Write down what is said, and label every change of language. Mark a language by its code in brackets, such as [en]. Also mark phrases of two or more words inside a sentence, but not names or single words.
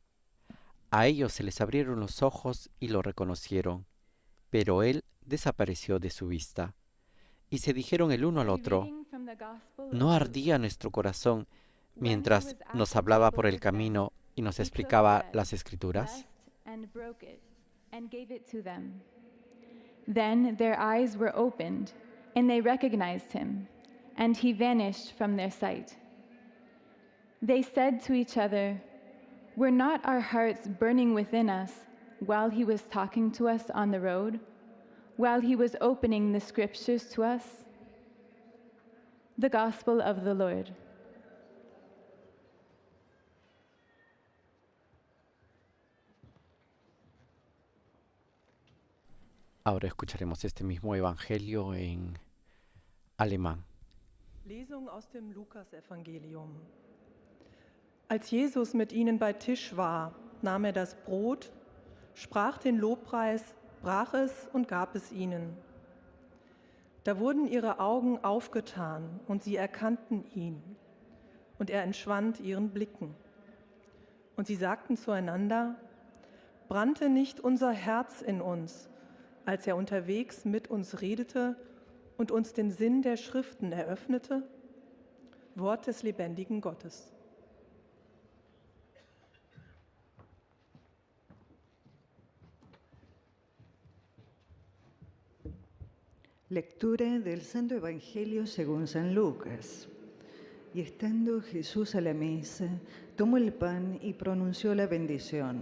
[es] A ellos se les abrieron los ojos y lo reconocieron, pero él desapareció de su vista. Y se dijeron el uno al otro, ¿no ardía nuestro corazón mientras nos hablaba por el camino y nos explicaba las Escrituras? [en] Then their eyes were opened, and they recognized him, and he vanished from their sight. They said to each other, "Were not our hearts burning within us while he was talking to us on the road, while he was opening the scriptures to us?" The Gospel of the Lord. [es] Ahora escucharemos este mismo evangelio en alemán. [de] Lesung aus dem Lukasevangelium. Als Jesus mit ihnen bei Tisch war, nahm er das Brot, sprach den Lobpreis, brach es und gab es ihnen. Da wurden ihre Augen aufgetan und sie erkannten ihn, und er entschwand ihren Blicken. Und sie sagten zueinander: Brannte nicht unser Herz in uns, als er unterwegs mit uns redete und uns den Sinn der Schriften eröffnete? Wort des lebendigen Gottes. [es] Lectura del Santo Evangelio según San Lucas. Y estando Jesús a la mesa, tomó el pan y pronunció la bendición.